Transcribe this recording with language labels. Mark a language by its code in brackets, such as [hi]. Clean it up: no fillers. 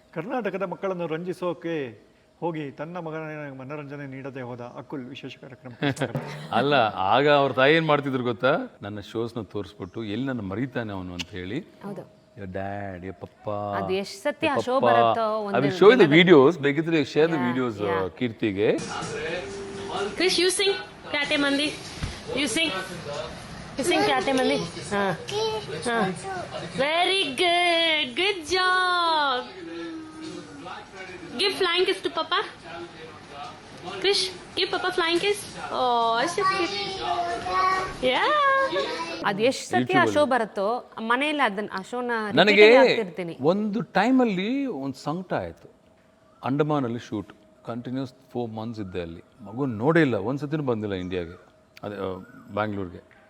[kn] ಕರ್ನಾಟಕದ ಮಕ್ಕಳನ್ನು ರಂಜಿಸೋಕೆ ಹೋಗಿ ತನ್ನ ಮಗನ ಮನೋರಂಜನೆ ನೀಡದೆ ಹೋದ ಅಕುಲ್ ವಿಶೇಷ ಕಾರ್ಯಕ್ರಮ. ಅಲ್ಲ, ಆಗ ಅವ್ರ ತಾಯಿ ಏನು ಮಾಡ್ತಿದ್ರು ಗೊತ್ತಾ, ನನ್ನ ಶೋಸ್ನ ತೋರಿಸ್ಬಿಟ್ಟು ಎಲ್ಲಿ ನನ್ನ ಮರೀತಾನೆ ಅವನು ಅಂತ ಹೇಳಿ, [en] your dad, your papa, [kn] ಅದು ಎಷ್ಟು ಸತ್ಯ ಶೋ ಬರುತ್ತೋ. [en] I will show you the videos. [kn] ಬೇಕಿದ್ರೆ [en] share the videos ಕೀರ್ತಿಗೆ. Krish, you sing Pyate Mandi. You sing Pyate Mandi. Very good. Good job. Give flying kiss to Papa. Krish, give Papa flying kiss. Oh, so cute. Yeah. [kn] ಅದು ಎಷ್ಟು ಸತ್ಯ show ಬರುತ್ತೋ ಮನೆಯಲ್ಲಿ ಅದನ್ನ ಆ ಶೋನ ನನಗೆ ಒಂದು ಟೈಮಲ್ಲಿ ಒಂದು ಸಂಕಟ ಆಯಿತು. ಅಂಡಮಾನಲ್ಲಿ ಶೂಟ್ ಕಂಟಿನ್ಯೂಸ್ 4 months ಇದ್ದೆ ಅಲ್ಲಿ. ಮಗು ನೋಡೇ ಇಲ್ಲ, ಒಂದು ಸತಿನೂ ಬಂದಿಲ್ಲ ಇಂಡಿಯಾಗೆ, ಅದೇ ಬ್ಯಾಂಗ್ಳೂರಿಗೆ.